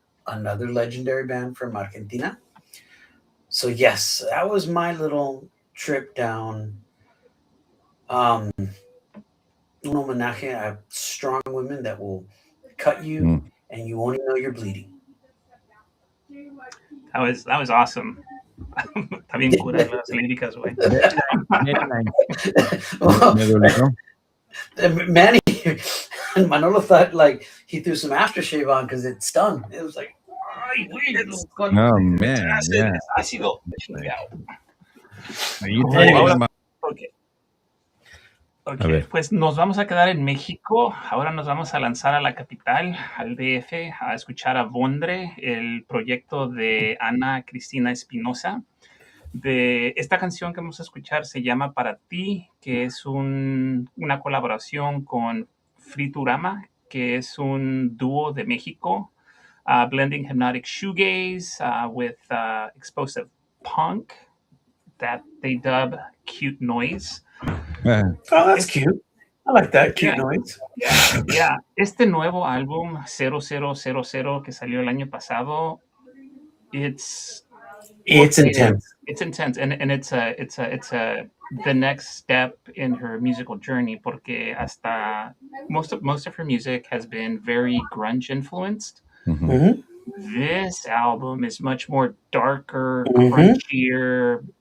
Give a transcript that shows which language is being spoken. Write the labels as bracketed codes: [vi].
[en] another legendary band from Argentina. So yes, that was my little trip down. Um, [es] un homenaje a [en] strong women that will cut you Mm. and you won't even know you're bleeding. That was awesome. [es] Está bien cura las líricas, güey. [en] Very nice. Very nice. Well, [es] Me dolió. [en] Manny and Manolo thought like he threw some aftershave on because it stung. It was like, [es] ay, güey, [en] Oh man, yeah. [es] Es ácido. Chingado. [en] Are you Hey, talking [es] Ahora, [en] about? ok, [es] A ver. pues nos vamos a quedar en México. Ahora nos vamos a lanzar a la capital, al DF, a escuchar a Vondre, el proyecto de Ana Cristina Espinosa. De esta canción que vamos a escuchar se llama Para ti, que es una colaboración con Friturama, que es un dúo de México, [en] blending hypnotic shoegaze with explosive punk that they dub cute noise. oh, that's cute. I like that cute noise. Yeah. [es] Este nuevo álbum 0000 que salió el año pasado, it's [en] intense. It's intense, and it's the next step in her musical journey. [es] Porque hasta [en] most of her music has been very grunge influenced. Mhm. Mhm. This album is much more darker, Mhm. crunchier.